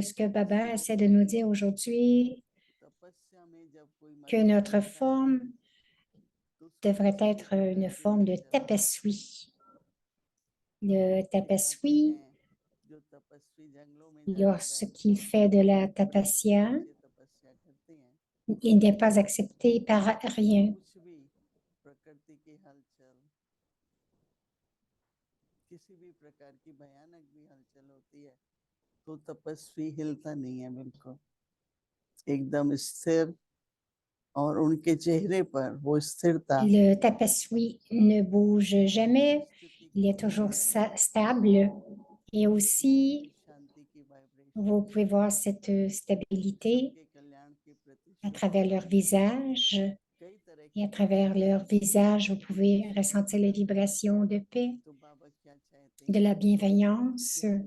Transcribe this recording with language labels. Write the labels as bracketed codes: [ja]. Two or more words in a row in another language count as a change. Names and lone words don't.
[fr] Ce que Baba essaie de nous dire aujourd'hui, que notre forme devrait être une forme de tapaswi. Le tapaswi, lorsqu'il fait de la tapasya, il n'est pas accepté par rien. [hi] किसी भी प्रकार की भयानक भी हलचल होती है तो तपस्वी हिलता नहीं है, बिल्कुल एकदम स्थिर, और उनके चेहरे पर वो स्थिरता। [fr] Le tapaswi ne bouge jamais, il est toujours stable, et aussi vous pouvez voir cette stabilité à travers leur visage, et à travers leur visage, vous pouvez ressentir les vibrations de paix, de la bienveillance.